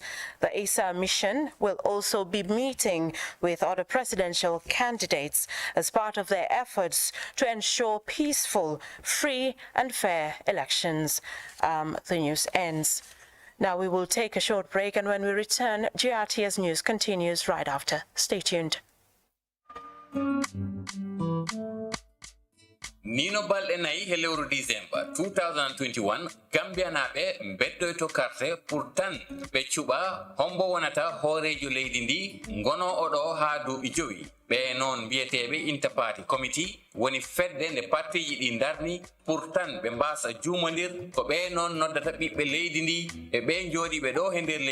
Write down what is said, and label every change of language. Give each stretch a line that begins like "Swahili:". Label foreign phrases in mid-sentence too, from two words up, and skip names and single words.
English: The ISA mission will also be meeting with other presidential candidates as part of their efforts to ensure peaceful, free and fair elections. The news ends. Now we will take a short break, and when we return, GRTS News continues right after. Stay tuned.
Fula: Nino balɗe nayi he lewru December 2021 Gambia naɓe beddoyto
French: carte pour
Fula: tan ɓe cuɓa hombo wonata hoorejo leydi ndi ngono oɗo ha duuɓi 5 ɓe noon mbiyeteɓe
English: interparty committee
Fula: woni fedde nde partiji ɗi darni pour tan ɓe mbasa juumodir ko ɓe noon noddata ɓiɓɓe leydi ndi e ɓe jooɗiɓe ɗo he nder